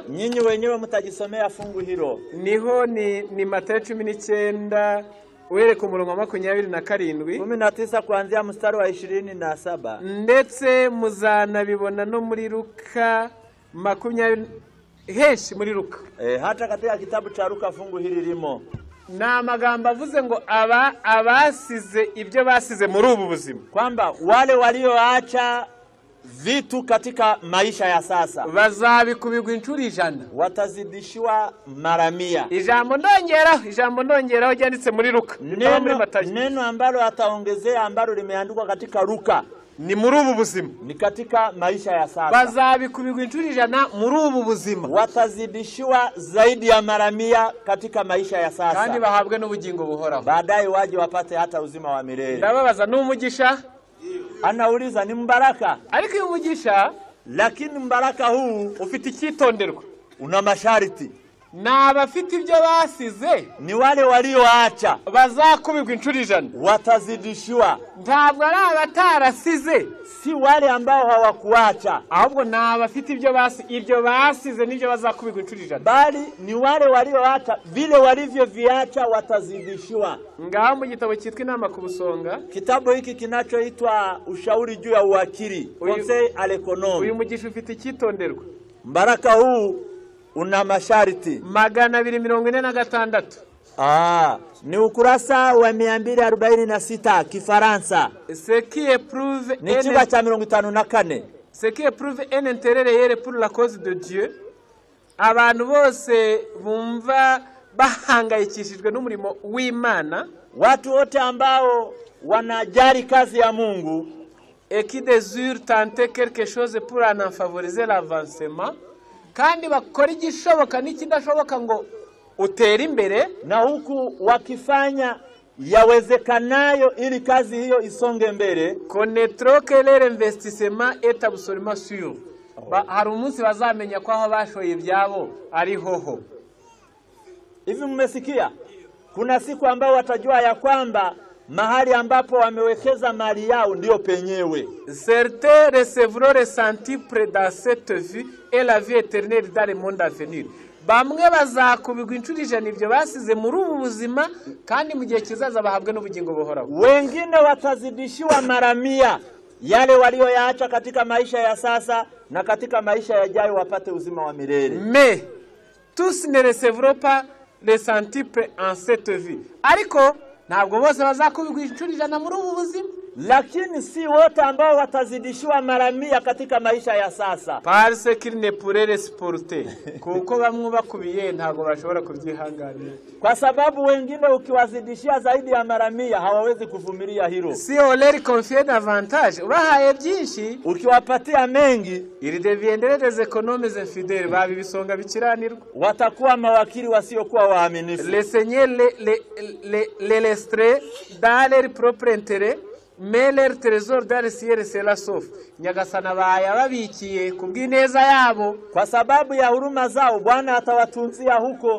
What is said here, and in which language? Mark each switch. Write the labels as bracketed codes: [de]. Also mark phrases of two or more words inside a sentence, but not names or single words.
[sw] Nyinyi wenyewe mtajisomea fungu hilo. [rw] Niho ni Matayo 19 uhereka umurongo wa 27. [sw] 19 kuanzia mstari wa 27. [rw] Ndetse muzanabibona no muri Luka 20 heshi muri Luka. [sw] Hata katika kitabu cha Luka fungu hili limo. [rw] Na magambo avuze ngo abasize ibyo basize muri ubu buzima, [sw] kwamba wale walioacha vitu katika maisha ya sasa [rw] bazabikubigwa inshuro 100, [sw] watazidishiwa mara 100. [rw] Ijambo ndongeraho ryanditse muri Luka. [sw] Neno ambalo ataongezea ambalo limeandikwa katika Luka [rw] ni muri ubu buzima, [sw] ni katika maisha ya sasa. [rw] bazabikubirwa inshuro 100 muri ubu buzima, [sw] watazidishiwa zaidi ya mara 100 katika maisha ya sasa, [rw] kandi bahabwe n'ubugingo buhoraho, [sw] baadaye waje wapate hata uzima wa milele. [rw] ndababaza n'umugisha? [sw] Anauliza ni mbaraka, [rw] ariko uyu mugisha, [sw] lakini mbaraka huu [rw] ufite icyitonderwa, [sw] una masharti. [rw] n'abafite ibyo basize, [sw] Ni wale walioacha [rw] bazakubirwa inshuro 100, [sw] watazidishiwa, [rw] ntabwo ari abatarasize, [sw] si wale ambao hawakuacha, [rw] ahubwo n'abafite ibyo basize nibyo bazakubirwa inshuro 100, [sw] bali ni wale walioacha vile walivyoviacha watazidishiwa. [rw] ngaho mu gitabo cyitwa Inama ku Busonga, [sw] Kitabu hiki kinachoitwa Ushauri juu ya Uwakili, [fr] Conseil à l'économie. [rw] uyu mugisha ufite icyitonderwa. [sw] Mbaraka huu una masharti. 246. Ni ukurasa wa 246 Kifaransa. [fr] Ce qui éprouve [sw] Ni kiba cha 54. [fr] ce qui éprouve un intérêt réel pour la cause de Dieu, [rw] abantu bose bumva bahangayikishijwe n'umurimo w'Imana, [sw] Watu wote ambao wanajali kazi ya Mungu, [fr] et qui désirent tenter quelque chose pour en favoriser l'avancement, [rw] kandi bakora igishoboka n'ikidashoboka ngo utere imbere, [sw] na huku wakifanya yawezekanayo ili kazi hiyo isonge mbele, [fr] connaîtront que leur investissement est absolument sûr. [rw] Hari umunsi bazamenya ko aho bashoye ibyabo ari hoho. [sw] Hivi mmesikia? Kuna siku ambao watajua ya kwamba mahali ambapo wamewekeza mali yao ndio penyewe. [fr] Certains recevront le centuple dans cette vie et la vie éternelle dans le monde à venir. [rw] Bamwe bazakubirwa inshuro 100 ibyo basize muri ubu buzima, kandi mu gihe kizaza bahabwe n'ubugingo buhoraho. [sw] Wengine watazidishiwa mara 100 yale walioyaacha katika maisha ya sasa, na katika maisha yajayo wapate uzima wa milele. [fr] Mais tous ne recevront pas le centuple en cette vie. [rw] Ariko ntabwo bose bazakubirwa inshuro 100 muri ubu buzima, [sw] Lakini si wote ambao watazidishiwa mara 100 katika maisha ya sasa. [fr] parce qu'il ne pourrait les supporter. [rw] Kuko bamwe bakubiye ntabwo bashobora kubyihanganira. [sw] Kwa sababu wengine ukiwazidishia zaidi ya mara 100 hawawezi kuvumilia hilo. [fr] Si on leur confie davantage, [rw] ubahaye byinshi, [sw] Ukiwapatia mengi, [fr] ils deviendront des économes infidèles, [rw] babibisonga bikiranirwa. [sw] watakuwa mawakili wasiokuwa waaminifu. [fr] Le Seigneur les laisserait dans leur propre intérêt, mais leur trésor dans le ciel sera sauf. [rw] Nyagasana bayababikiye kubw'ineza yabo, [sw] Kwa sababu ya huruma zao Bwana atawatunzia huko,